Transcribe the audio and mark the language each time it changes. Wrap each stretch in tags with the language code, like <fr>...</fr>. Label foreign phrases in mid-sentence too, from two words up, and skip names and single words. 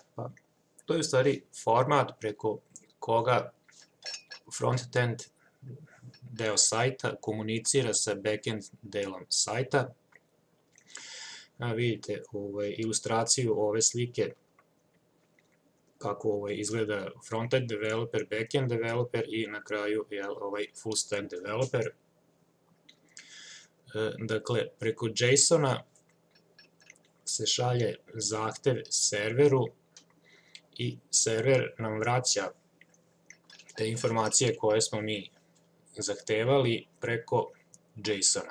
<sr>Pa, to je u stvari format preko koga frontend deo sajta komunicira sa backend delom sajta. Vidite ilustraciju ove slike kako izgleda frontend developer, backend developer i na kraju full stack developer. Dakle, preko JSON-a se šalje zahtev serveru i server nam vraća te informacije koje smo mi zahtevali preko JSON-a.</sr>